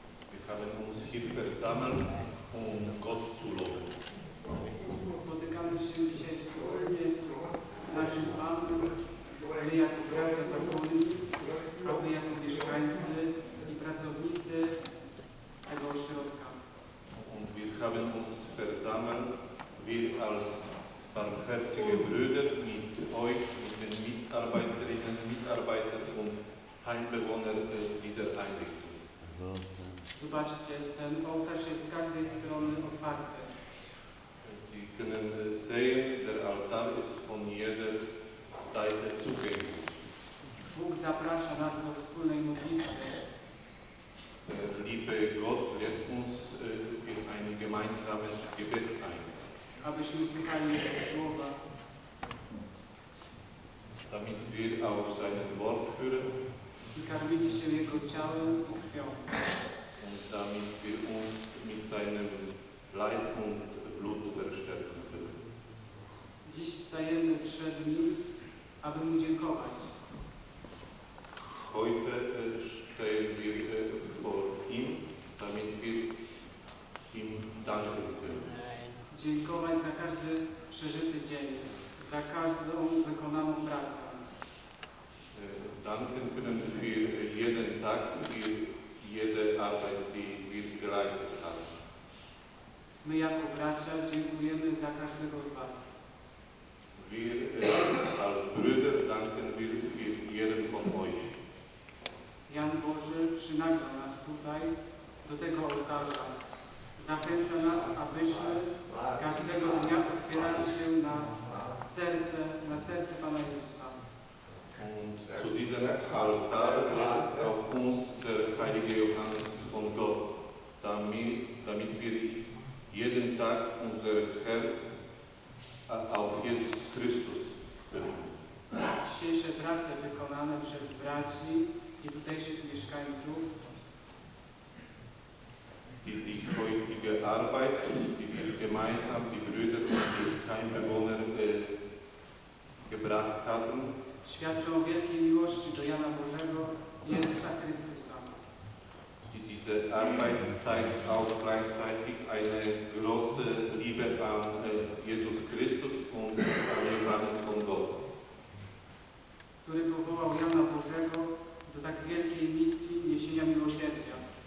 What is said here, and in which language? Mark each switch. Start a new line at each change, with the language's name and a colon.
German: Wir haben uns hier versammelt, Gott zu loben.
Polish: Spotykamy się dzisiaj wspólnie z naszym Panem, my jako bracia zakonni, a wy jako mieszkańcy i pracownicy tego ośrodka.
German: Und wir haben uns versammelt, wir als barmherzige Brüder mit euch, mit den Mitarbeiterinnen, Mitarbeitern und Heimbewohnern dieser Einrichtung.
Polish: Zobaczcie, ten ołtarz jest z każdej strony otwarty.
German: Sie können sehen, der Altar ist von jeder Seite zugänglich.
Polish: Bóg zaprasza nas do wspólnej modlitwy,
German: Der liebe Gott lädt uns in ein gemeinsames Gebet ein,
Polish: abyśmy słuchali Jego słowa,
German: damit wir auf sein Wort hören
Polish: i karmili się Jego ciałem i krwią.
German: und damit wir uns mit seinem Leib und Blut verstärken können.
Polish: Dziś stajemy przed Nim, aby Mu dziękować.
German: Heute stehen wir vor ihm, damit wir ihm danken können.
Polish: Dziękować za każdy przeżyty dzień, za każdą wykonaną pracę.
German: Danken können für jeden Tag, für jede Arbeit, die wir geleistet haben.
Polish: My jako bracia dziękujemy za każdego z Was.
German: Wir als Brüder danken wir für jeden von euch.
Polish: Jan Boży przynaglał nas tutaj, do tego ołtarza. Zachęca nas, abyśmy każdego dnia otwierali się na serce Pana Jezusa.
German: Und zu diesem Altar lädt auch uns der heilige Johannes von Gott, damit wir jeden Tag unser Herz auf Jesus Christus richten.
Polish: Dzisiejsze prace wykonane przez braci i tutejszych mieszkańców
German: Die heutige Arbeit, die wir gemeinsam, die Brüder und die Heimbewohner gebracht haben,
Polish: świadczą o wielkiej miłości do Jana Bożego i Jezusa Chrystusa.
German: diese Arbeit zeigt auch gleichzeitig eine große Liebe an Jesus Christus und an Johannes von Gott,
Polish: Który powołał Jana Bożego do tak wielkiej misji niesienia miłosierdzia.